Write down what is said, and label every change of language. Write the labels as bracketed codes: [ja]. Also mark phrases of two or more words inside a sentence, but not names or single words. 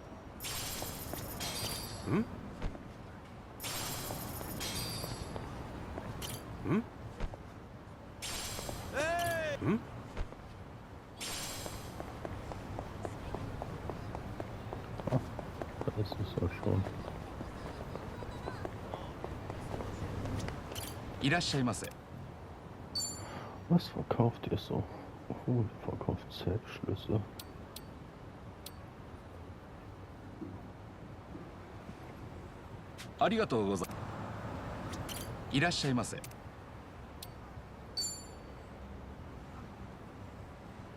[de] Hmm? Hmm? Hey! Hmm? Da ist es ja schon. [ja] いらっしゃいませ。 [de] Was verkauft ihr so? Oh, ihr verkauft Zeltschlüssel. [ja] ありがとうございます。いらっしゃいませ。